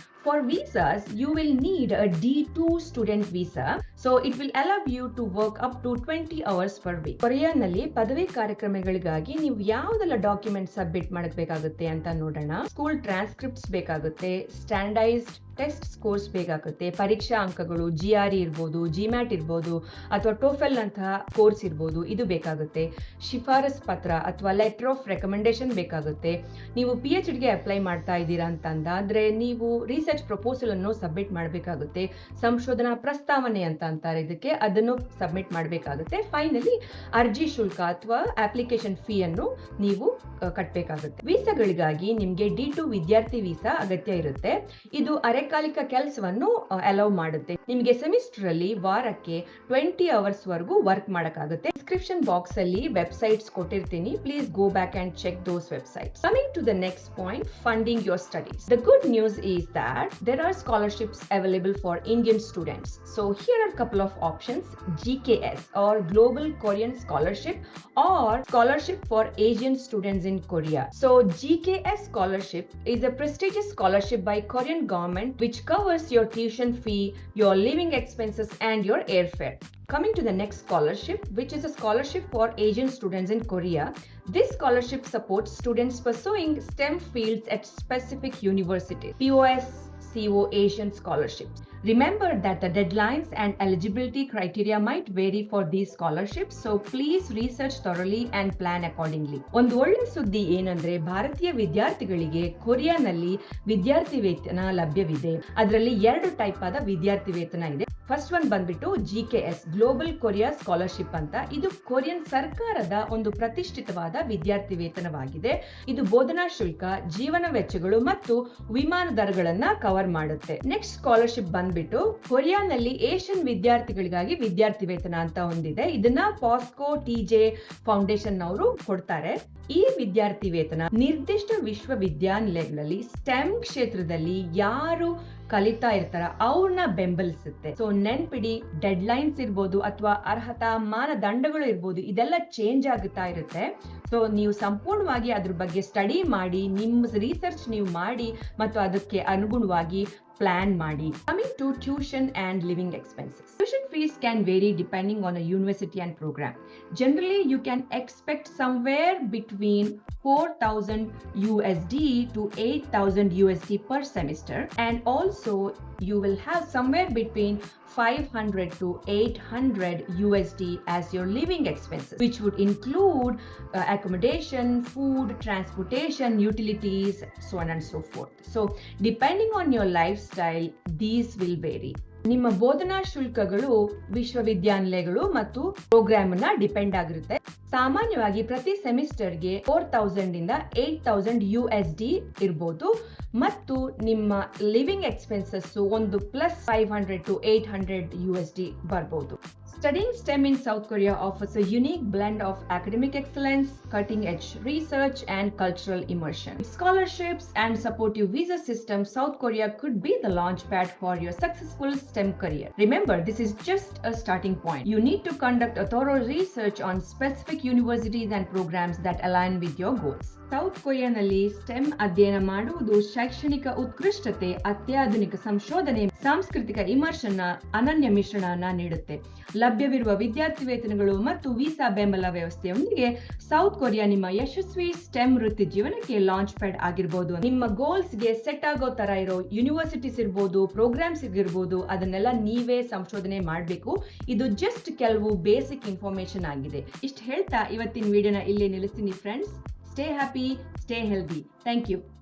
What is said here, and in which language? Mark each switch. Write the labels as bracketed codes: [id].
[en] For visas, you will need a D2 student visa, so it will allow you to work up to 20 hours per week. [kn] ಕೊರಿಯಾನಲ್ಲಿ ಪದವಿ ಕಾರ್ಯಕ್ರಮಗಳಿಗಾಗಿ ನೀವು ಯಾವುದೆಲ್ಲ document submit ಮಾಡಬೇಕಾಗುತ್ತೆ ಅಂತ ನೋಡೋಣ. School ಟ್ರಾನ್ಸ್ಕ್ರಿಪ್ಟ್ಸ್ ಬೇಕಾಗುತ್ತೆ, standardised test scores ಬೇಕಾಗುತ್ತೆ, ಪರೀಕ್ಷಾ ಅಂಕಗಳು, GRE ಇರ್ಬೋದು, GMAT ಇರ್ಬೋದು ಅಥವಾ ಟೋಫೆಲ್ ಅಂತಹ ಕೋರ್ಸ್ ಇರ್ಬೋದು, ಇದು ಬೇಕಾಗುತ್ತೆ. ಶಿಫಾರಸ್ ಪತ್ರ ಅಥವಾ ಲೆಟರ್ ಆಫ್ ರೆಕಮೆಂಡೇಶನ್ ಬೇಕಾಗುತ್ತೆ. ನೀವು PhDಗೆ ಅಪ್ಲೈ ಮಾಡ್ತಾ ಇದ್ದೀರಾ ಅಂತಂದಾದ್ರೆ ನೀವು ರಿಸರ್ಚ್ ಪ್ರಪೋಸಲ್ ಅನ್ನು ಸಬ್ಮಿಟ್ ಮಾಡಬೇಕಾಗುತ್ತೆ. ಸಂಶೋಧನಾ ಪ್ರಸ್ತಾವನೆ ಅಂತ ಅಂತಾರೆ ಇದಕ್ಕೆ, ಅದನ್ನು ಸಬ್ಮಿಟ್ ಮಾಡಬೇಕಾಗುತ್ತೆ. ಫೈನಲಿ ಅರ್ಜಿ ಶುಲ್ಕ ಅಥವಾ ಅಪ್ಲಿಕೇಶನ್ ಫೀ ಅನ್ನು ನೀವು ಕಟ್ಟಬೇಕಾಗುತ್ತೆ. ವೀಸಾಗಳಿಗಾಗಿ ನಿಮ್ಗೆ D2 ವಿದ್ಯಾರ್ಥಿ ವೀಸಾ ಅಗತ್ಯ ಇರುತ್ತೆ. ಇದು ಅರೆಕಾಲಿಕ ಕೆಲಸವನ್ನು ಅಲೌ ಮಾಡುತ್ತೆ. ನಿಮಗೆ ಸೆಮಿಸ್ಟರ್ ಅಲ್ಲಿ ವಾರಕ್ಕೆ 20 ಅವರ್ಸ್ ವರೆಗೂ ವರ್ಕ್ ಮಾಡಕ್ಕಾಗುತ್ತೆ. ಡಿಸ್ಕ್ರಿಪ್ಷನ್ ಬಾಕ್ಸ್ ಅಲ್ಲಿ ವೆಬ್ಸೈಟ್ಸ್ ಕೊಟ್ಟಿರ್ತೀನಿ, [en] Please go back and check those websites. Coming to the next point, funding your studies. The good news is that there are scholarships available for Indian students. So here are a couple of options: GKS or Global Korean Scholarship or Scholarship for Asian Students in Korea. So GKS scholarship is a prestigious scholarship by Korean government which covers your tuition fee, your living expenses and your airfare. Coming to the next scholarship, which is a scholarship for Asian students in Korea. This scholarship supports students pursuing STEM fields at specific universities. POSCO Asian scholarships. Remember that the deadlines and eligibility criteria might vary for these scholarships, so please research thoroughly and plan accordingly. [kn] ಒಂದು ಒಳ್ಳೆ ಸುದ್ದಿ ಏನಂದ್ರೆ ಭಾರತೀಯ ವಿದ್ಯಾರ್ಥಿಗಳಿಗೆ ಕೊರಿಯಾನಲ್ಲಿ ವಿದ್ಯಾರ್ಥಿ ವೇತನ ಲಭ್ಯವಿದೆ. ಅದರಲ್ಲಿ 2 ಟೈಪ್ ಆದ ವಿದ್ಯಾರ್ಥಿ ವೇತನ ಇದೆ. ಫಸ್ಟ್ ಒನ್ ಬಂದ್ಬಿಟ್ಟು GKS ಗ್ಲೋಬಲ್ ಕೊರಿಯಾ ಸ್ಕಾಲರ್ಶಿಪ್ ಅಂತ. ಇದು ಕೊರಿಯನ್ ಸರ್ಕಾರದ ಒಂದು ಪ್ರತಿಷ್ಠಿತವಾದ ವಿದ್ಯಾರ್ಥಿ ವೇತನವಾಗಿದೆ. ಇದು ಬೋಧನಾ ಶುಲ್ಕ, ಜೀವನ ವೆಚ್ಚಗಳು ಮತ್ತು ವಿಮಾನ ದರಗಳನ್ನ ಕವರ್ ಮಾಡುತ್ತೆ. ನೆಕ್ಸ್ಟ್ ಸ್ಕಾಲರ್ಶಿಪ್ ಬಂದ್ಬಿಟ್ಟು ಕೊರಿಯಾನಲ್ಲಿ ಏಷ್ಯನ್ ವಿದ್ಯಾರ್ಥಿಗಳಿಗಾಗಿ ವಿದ್ಯಾರ್ಥಿ ವೇತನ ಅಂತ ಹೊಂದಿದೆ. ಇದನ್ನ ಪಾಸ್ಕೋ TJ ಫೌಂಡೇಶನ್ ಅವರು ಕೊಡ್ತಾರೆ. ಈ ವಿದ್ಯಾರ್ಥಿ ವೇತನ ನಿರ್ದಿಷ್ಟ ವಿಶ್ವವಿದ್ಯಾನಿಲಯಗಳಲ್ಲಿ ಸ್ಟೆಮ್ ಕ್ಷೇತ್ರದಲ್ಲಿ ಯಾರು ಕಲಿತಾ ಇರ್ತಾರ ಅವ್ರನ್ನ ಬೆಂಬಲಿಸುತ್ತೆ. ಸೊ ನೆನ್ಪಿಡಿ, ಡೆಡ್ ಲೈನ್ಸ್ ಇರ್ಬೋದು ಅಥವಾ ಅರ್ಹತಾ ಮಾನದಂಡಗಳು ಇರ್ಬೋದು, ಇದೆಲ್ಲ ಚೇಂಜ್ ಆಗುತ್ತಾ ಇರುತ್ತೆ. ಸೊ ನೀವು ಸಂಪೂರ್ಣವಾಗಿ ಅದ್ರ ಬಗ್ಗೆ ಸ್ಟಡಿ ಮಾಡಿ, ನಿಮ್ಮ ರಿಸರ್ಚ್ ನೀವು ಮಾಡಿ ಮತ್ತು ಅದಕ್ಕೆ ಅನುಗುಣವಾಗಿ ಪ್ಲಾನ್ ಮಾಡಿ. [en] Coming to tuition and living expenses. Tuition fees can vary depending on a university and program. Generally, you can expect somewhere between $4,000 to $8,000 per semester, and also you will have somewhere between $500 to $800 as your living expenses, which would include accommodation, food, transportation, utilities, so on and so forth. So depending on your lifestyle, these will vary. [kn] ನಿಮ್ಮ ಬೋಧನಾ ಶುಲ್ಕಗಳು ವಿಶ್ವವಿದ್ಯಾನಿಲಯಗಳು ಮತ್ತು program ನ depend ಆಗಿರುತ್ತೆ. ಸಾಮಾನ್ಯವಾಗಿ ಪ್ರತಿ ಸೆಮಿಸ್ಟರ್ಗೆ 4,000 ಇಂದ 8,000 ಇರ್ಬೋದು ಮತ್ತು ನಿಮ್ಮ ಲಿವಿಂಗ್ ಎಕ್ಸ್ಪೆನ್ಸಸ್ ಒಂದು +500 to $800 ಬರ್ಬೋದು. [en] Studying STEM in South Korea offers a unique blend of academic excellence, cutting-edge research, and cultural immersion. With scholarships and supportive visa system, South Korea could be the launchpad for your successful STEM career. Remember, this is just a starting point. You need to conduct a thorough research on specific universities and programs that align with your goals. [kn] South ಕೊರಿಯಾನಲ್ಲಿ stem ಅಧ್ಯಯನ ಮಾಡುವುದು ಶೈಕ್ಷಣಿಕ ಉತ್ಕೃಷ್ಟತೆ, ಅತ್ಯಾಧುನಿಕ ಸಂಶೋಧನೆ, ಸಾಂಸ್ಕೃತಿಕ immersion ಅನನ್ಯ ಮಿಶ್ರಣವನ್ನ ನೀಡುತ್ತೆ. ಲಭ್ಯವಿರುವ ವಿದ್ಯಾರ್ಥಿ ವೇತನಗಳು ಮತ್ತು ವೀಸಾ ಬೆಂಬಲ ವ್ಯವಸ್ಥೆಯೊಂದಿಗೆ ಸೌತ್ ಕೊರಿಯಾ ನಿಮ್ಮ ಯಶಸ್ವಿ ಸ್ಟೆಮ್ ವೃತ್ತಿ ಜೀವನಕ್ಕೆ ಲಾಂಚ್ ಪ್ಯಾಡ್ ಆಗಿರ್ಬೋದು. ನಿಮ್ಮ ಗೋಲ್ಸ್ಗೆ ಸೆಟ್ ಆಗೋ ತರ ಇರೋ ಯೂನಿವರ್ಸಿಟೀಸ್ ಇರ್ಬೋದು, ಪ್ರೋಗ್ರಾಮ್ಸ್ ಇರ್ಬೋದು, ಅದನ್ನೆಲ್ಲ ನೀವೇ ಸಂಶೋಧನೆ ಮಾಡಬೇಕು. ಇದು ಜಸ್ಟ್ ಕೆಲವು ಬೇಸಿಕ್ ಇನ್ಫಾರ್ಮೇಶನ್ ಆಗಿದೆ. ಇಷ್ಟು ಹೇಳ್ತಾ ಇವತ್ತಿನ ವಿಡಿಯೋನ ಇಲ್ಲೇ ನಿಲ್ಲಿಸ್ತೀನಿ friends. [en] Stay happy, stay healthy. Thank you.